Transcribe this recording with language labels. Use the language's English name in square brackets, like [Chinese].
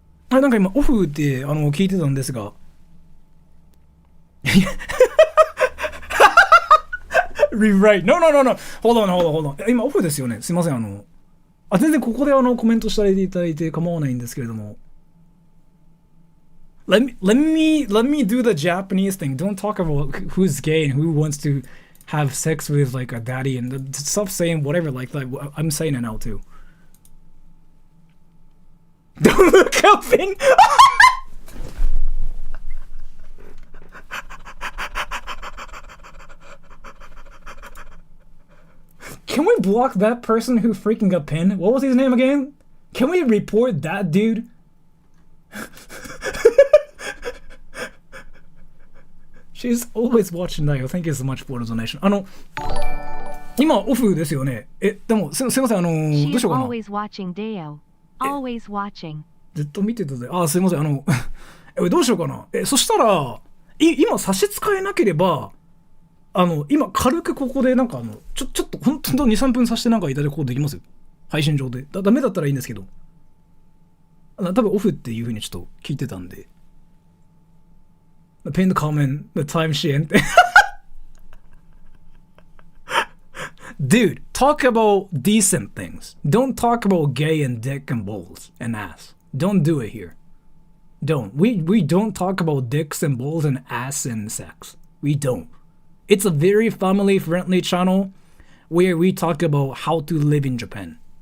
[Japanese] なんか今オフって聞いてたんですが。 [English] Rewrite. No. Hold on. [Japanese] 今オフですよね。すいません。全然ここでコメントしていただいて構わないんですけれども。 [English] Let me do the Japanese thing. Don't talk about who's gay and who wants to have sex with like a daddy and stop saying whatever like that. I'm saying it now too. Don't look up in. Can we block that person who freaking got pinned? What was his name again? Can we report that dude? She's always watching that. Thank you so much for the donation. [Japanese] 今オフですよね。でもすいませんどうしようかな。 [English] Always watching Deo. Always watching. [Japanese] ずっと見てたぜ。すいませんどうしようかな。そしたら今差し支えなければ。今軽くここでなんかちょっと本当に 2,3 分させてなんかいただくことできますよ配信上でダメだったらいいんですけど多分オフっていう風にちょっと聞いてたんで [English] Pin the comment the time she ended Dude, talk about decent things. Don't talk about gay and dick and balls and ass. Don't do it here. Don't. We don't talk about dicks and balls and ass and sex. We don't. It's a very family-friendly channel where we talk about how to live in Japan.